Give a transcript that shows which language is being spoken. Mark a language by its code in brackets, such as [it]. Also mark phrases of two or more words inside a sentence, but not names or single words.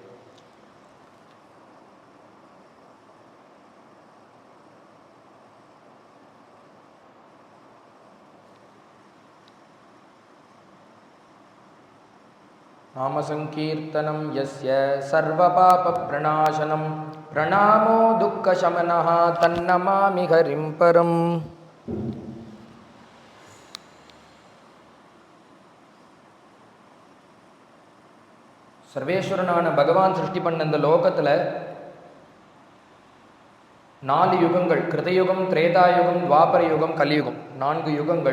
[sa] नामसङ्कीर्तनं यस्य सर्वपापप्रणाशनं प्रणामो दुःखशमनः तन्नमामि हरिं परम्। [ta] சர்வேஸ்வரனான பகவான் சிருஷ்டி பண்ண இந்த லோகத்தில் 4 யுகங்கள், கிருதயுகம், திரேதாயுகம், துவாபர யுகம், கலியுகம், 4 யுகங்கள்.